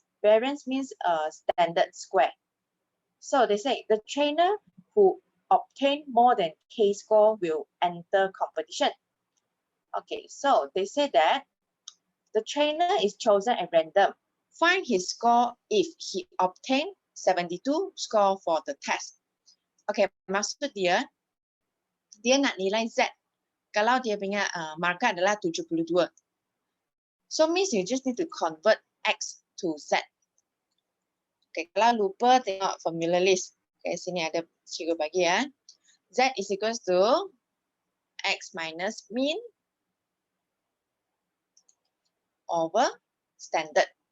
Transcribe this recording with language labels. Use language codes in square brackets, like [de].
[en] Variance means standard square. So they say the trainer who obtain more than K score will enter competition. Okay, so they say that the trainer is chosen at random. Find his score if he obtain 72 score for the test. [ms] Okay, maksud dia nak nilai Z. Kalau dia punya markah adalah 72. [en] So means you just need to convert X to Z. Okay, [ms] kalau lupa tengok [en] formula list. Okay, [ms] sini ada cikgu bagi ya. [en] Z is equals to X minus mean over standard.